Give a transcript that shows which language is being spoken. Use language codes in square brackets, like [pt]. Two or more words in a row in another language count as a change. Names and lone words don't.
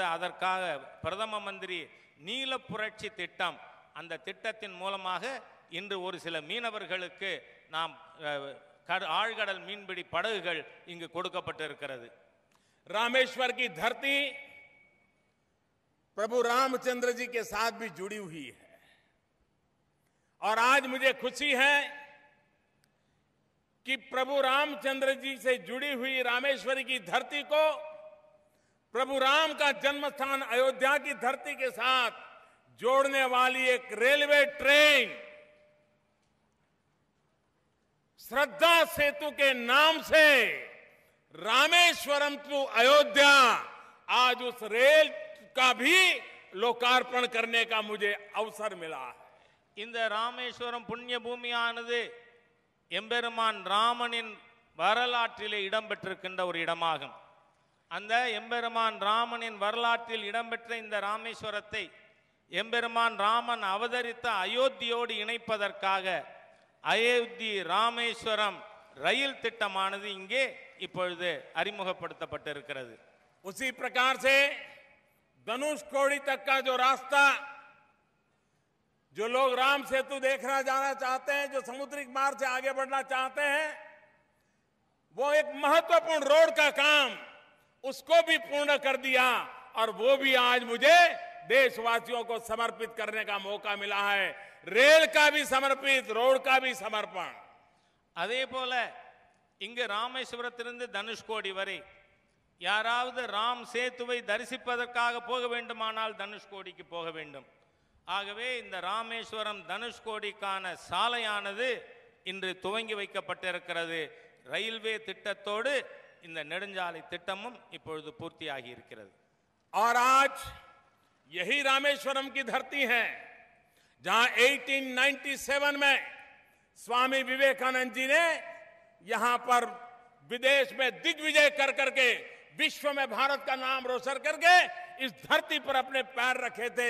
[ta] அதற்காக பிரதம மந்திரி நீல புரட்சி திட்டம், அந்த திட்டத்தின் மூலமாக இன்று ஒரு சில மீனவர்களுக்கு நாம் ஆழ்கடல் மீன்பிடி படகுகள் இங்கு கொடுக்கப்பட்டிருக்கிறது. [hi] रामेश्वर की धरती प्रभु रामचंद्र जी के साथ भी जुड़ी हुई है और आज मुझे खुशी है कि प्रभु रामचंद्र जी से जुड़ी हुई रामेश्वरी की धरती को प्रभु राम का जन्म स्थान अयोध्या की धरती के साथ जोड़ने वाली एक [en] railway train [hi] श्रद्धा सेतु के नाम से रामेश्वरम टू अयोध्या, आज उस रेल का भी लोकार्पण करने का मुझे अवसर मिला है। [ta] இந்த ராமேஸ்வரம் புண்ணிய பூமியானது எம்பெருமான் ராமனின் வரலாற்றிலே இடம்பெற்றிருக்கின்ற ஒரு இடமாகும். அந்த எம்பெருமான் ராமனின் வரலாற்றில் இடம்பெற்ற இந்த ராமேஸ்வரத்தை எம்பெருமான் ராமன் அவதரித்த அயோத்தியோடு இணைப்பதற்காக அயோத்தி ராமேஸ்வரம் ரயில் திட்டமானது இங்கே இப்பொழுது அறிமுகப்படுத்தப்பட்டிருக்கிறது. [hi] उसी प्रकार से धनुषकोडी तक का जो रास्ता, जो लोग राम सेतु देखना जाना चाहते हैं, जो समुद्री मार्ग से आगे बढ़ना चाहते हैं, वो एक महत्वपूर्ण रोड का काम उसको भी पूर्ण कर दिया और वो भी आज मुझे देशवासियों को समर्पित करने का मौका मिला है। रेल का भी समर्पित, रोड का भी समर्पण। [ta] அதே போல இங்கு ராமேஸ்வரத்திலிருந்து தனுஷ்கோடி வரை யாராவது ராம் சேத்துவை தரிசிப்பதற்காக போக வேண்டுமானால் தனுஷ்கோடிக்கு போக வேண்டும். ஆகவே இந்த ராமேஸ்வரம் தனுஷ்கோடிக்கான சாலையானது இன்று துவங்கி வைக்கப்பட்டிருக்கிறது. ரயில்வே திட்டத்தோடு இந்த நெடுஞ்சாலை திட்டமும் இப்பொழுது பூர்த்தியாகி இருக்கிறது. [hi] और आज यही रामेश्वरम की धरती है जहां 1897 में स्वामी विवेकानंद जी ने यहां पर विदेश में दिग्विजय कर करके विश्व में भारत का नाम रोशन करके इस धरती पर अपने पैर रखे थे.